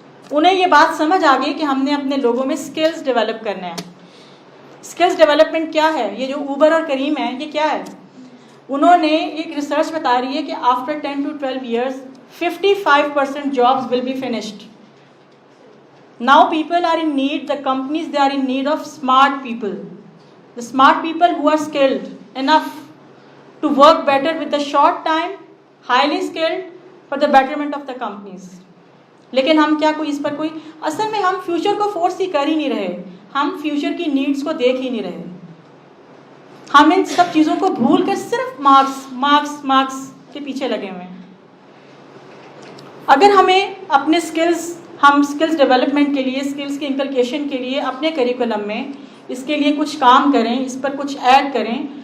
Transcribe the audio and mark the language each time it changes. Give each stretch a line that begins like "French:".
Urdu: انہیں یہ بات سمجھ آ گئی کہ ہم نے اپنے لوگوں میں اسکلز ڈیولپ کرنا ہے. اسکلز ڈیولپمنٹ کیا ہے؟ یہ جو اوبر اور کریم ہے یہ کیا ہے؟ انہوں نے ایک ریسرچ بتا رہی ہے کہ
English: After 10 to 12 years 55% jobs will be finished. Now people are in need, the companies, they are in need of smart people. The smart people who are skilled enough to work better with the short time, highly skilled for the betterment of the companies.
Urdu: لیکن ہم کیا کوئی اس پر کوئی, اصل میں ہم future کو force ہی کر ہی نہیں رہے, ہم فیوچر کی نیڈس کو دیکھ ہی نہیں رہے. ہم ان سب چیزوں کو بھول کر صرف مارکس مارکس مارکس کے پیچھے لگے ہوئے ہیں. اگر ہمیں اپنے ہم اسکلز ڈیولپمنٹ کے لیے, اسکلز کی انکلکیشن کے لیے اپنے کریکولم میں اس کے لیے کچھ کام کریں, اس پر کچھ ایڈ کریں.